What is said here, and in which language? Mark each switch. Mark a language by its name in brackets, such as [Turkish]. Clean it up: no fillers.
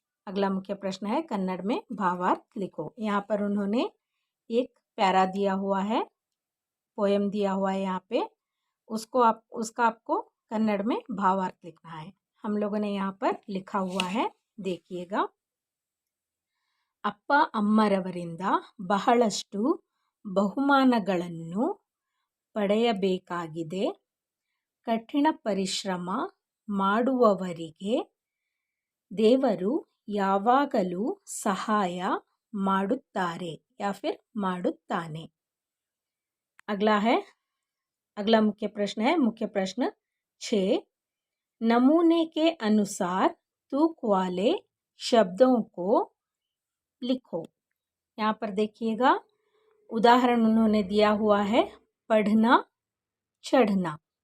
[Hindi] अगला मुख्य प्रश्न है, कन्नड़ में भावार्थ लिखो। यहाँ पर उन्होंने एक प्यारा दिया हुआ है, पोयम दिया हुआ है यहाँ पे, उसका आपको कन्नड़ में भावार्थ लिखना है। हम लोगों ने यहाँ पर लिखा हुआ है, देखिएगा। [Kannada] ಅಪ್ಪ ಅಮ್ಮರವರಿಂದ ಬಹಳಷ್ಟು ಬಹುಮಾನಗಳನ್ನು ಪಡೆಯಬೇಕಾಗಿದೆ. ಕಠಿಣ ಪರಿಶ್ರಮ ಮಾಡುವವರಿಗೆ ದೇವರು ಯಾವಾಗಲೂ ಸಹಾಯ ಮಾಡುತ್ತಾರೆ [Hindi] या फिर [Kannada] ಮಾಡುತ್ತಾನೆ। [Hindi] अगला मुख्य प्रश्न है, मुख्य प्रश्न 6, नमूने के अनुसार तुक वाले शब्दों को लिखो। यहाँ पर देखिएगा उदाहरण उन्होंने दिया हुआ है पढ़ना, चढ़ना।